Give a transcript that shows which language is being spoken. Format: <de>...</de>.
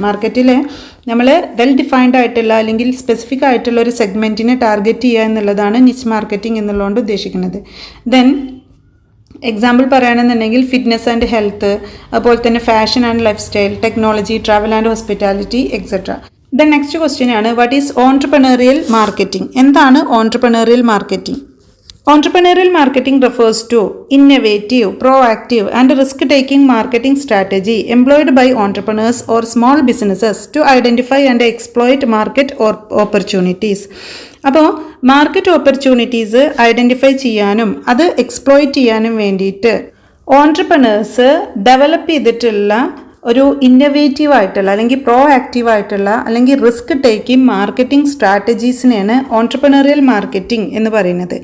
<ml>മാർക്കറ്റിൽ നമ്മൾ well defined ആയിട്ടുള്ള അല്ലെങ്കിൽ സ്പെസിഫിക് ആയിട്ടുള്ള ഒരു സെഗ്മെൻറ്റിനെ ടാർഗറ്റ് ചെയ്യുക എന്നുള്ളതാണ് നിച്ച് മാർക്കറ്റിംഗ് എന്നുള്ളതുകൊണ്ട് ഉദ്ദേശിക്കുന്നത്. ദെൻ എക്സാമ്പിൾ പറയുകയാണെന്നുണ്ടെങ്കിൽ ഫിറ്റ്നസ് ആൻഡ് ഹെൽത്ത്, അതുപോലെ തന്നെ fashion and life style, technology, travel and hospitality etcetera.</ml> <en>then next question</en> <ml>ആണ്</ml> <en>What is entrepreneurial marketing?</en> <ml>എന്താണ് entrepreneurial marketing?</ml> <en>Entrepreneurial marketing refers to innovative, proactive and risk-taking marketing strategy employed by entrepreneurs or small businesses to identify and exploit market or opportunities.</en> <ml>അപ്പോൾ market opportunities identify ചെയ്യാനും അത് exploit ചെയ്യാനും വേണ്ടിയിട്ട് entrepreneurs develop ചെയ്തിട്ടുള്ള ഒരു innovative ആയിട്ടുള്ള അല്ലെങ്കിൽ pro active ആയിട്ടുള്ള അല്ലെങ്കിൽ risk taking marketing സ്ട്രാറ്റജീസിനെയാണ് entrepreneurial marketing എന്ന് പറയുന്നത്.</ml>